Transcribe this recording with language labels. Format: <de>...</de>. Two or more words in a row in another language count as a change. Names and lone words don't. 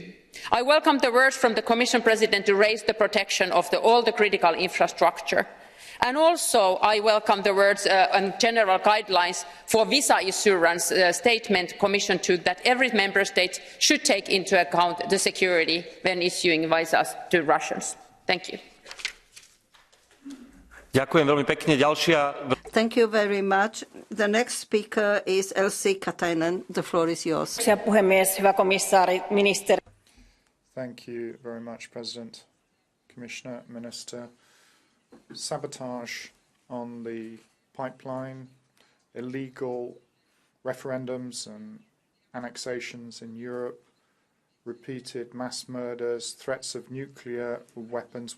<en>I welcome the words from the Commission President to raise the protection of all the critical infrastructure. And also I welcome the words and general guidelines for visa assurance statement Commission took that every member state should take into account the security when issuing visas to Russians. Thank you.</en> <sk>Ďakujem veľmi pekne.</sk> <en>Thank you very much. The next speaker is Elsi Katainen. The floor is yours. Thank you very much, President, Commissioner, Minister. Sabotage on the pipeline, illegal referendums and annexations in Europe, repeated mass murders, threats of nuclear weapons.</en>